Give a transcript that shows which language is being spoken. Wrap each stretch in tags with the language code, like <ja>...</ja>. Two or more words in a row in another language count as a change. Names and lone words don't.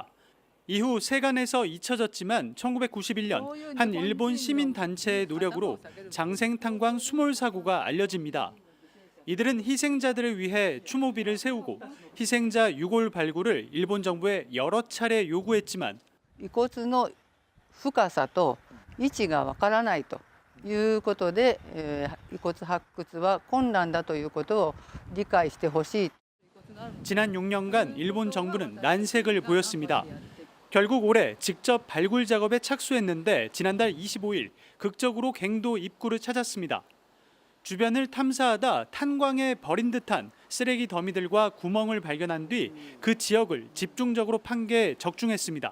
<ko>이후 세간에서 잊혀졌지만 1991년 한 일본 시민단체의 노력으로 장생탄광 수몰 사고가 알려집니다. 이들은 희생자들을 위해 추모비를 세우고 희생자 유골 발굴을 일본 정부에 여러 차례 요구했지만</ko> <ja>遺骨の深さと位置がわからないということで、遺骨発掘は困難だということを理解してほしい.</ja> <ko>지난 6년간 일본 정부는 난색을 보였습니다. 결국 올해 직접 발굴 작업에 착수했는데 지난달 25일 극적으로 갱도 입구를 찾았습니다. 주변을 탐사하다 탄광에 버린 듯한 쓰레기 더미들과 구멍을 발견한 뒤 그 지역을 집중적으로 판게 적중했습니다.</ko>